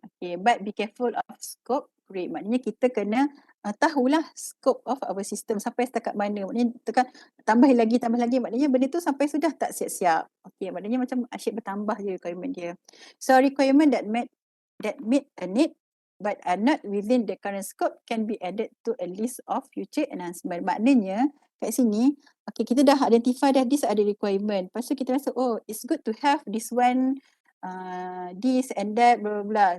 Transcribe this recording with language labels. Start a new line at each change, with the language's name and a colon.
English: Okay, but be careful of scope creep.
Malay: Maknanya kita kena tahulah
English: scope of our system
Malay: sampai setakat mana. Maknanya tekan tambah lagi, maknanya benda tu sampai sudah tak siap-siap. Okay, maknanya macam asyik bertambah je requirement dia.
English: So requirement that meet a need but are not within the current scope can be added to a list of future enhancement.
Malay: Maknanya kat sini, okay, kita dah identify dah this ada requirement. Lepas tu kita rasa,
English: oh it's good to have this one, this and that, blah, blah, blah.